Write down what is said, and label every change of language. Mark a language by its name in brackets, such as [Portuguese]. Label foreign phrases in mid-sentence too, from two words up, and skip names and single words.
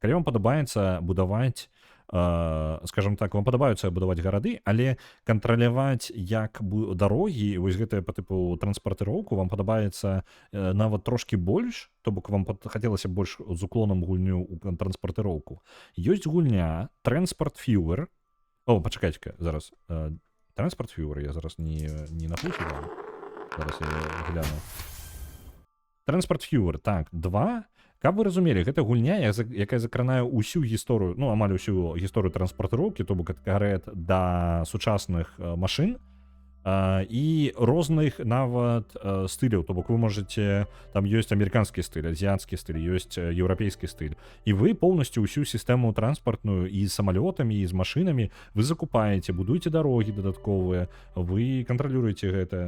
[Belarusian] Калі вам падабаецца будаваць, скажем так, вам падабаюцца будаваць гарады, але кантраляваць як дарогі, вось гэтая па тыпу транспартыроўку вам падабаецца нават трошкі больш, то бок вам хацелася больш з уклонам гульню ў транспартыроўку. Ёсць гульня Transport Viewer. О, пачакайце-ка, зараз. Transport Viewer я зараз не напушу вам. Зараз я гляну. Transport Viewer, так, 2. Каб вы разумелі, гэта гульня, якая закранае ўсю гісторыю, ну амаль усю гісторыю транспартыроўкі, то бок ад карэт да сучасных машын, і розных нават стыляў, то бок вы можете, там ёсць амерыканскі стыль, азіяцкі стыль, ёсць еўрапейскі стыль, і вы поўнасцю ўсю сістэму транспартную і з самалётамі, і з машынамі вы закупаеце, будуеце дарогі дадатковыя, вы кантралюеце гэта.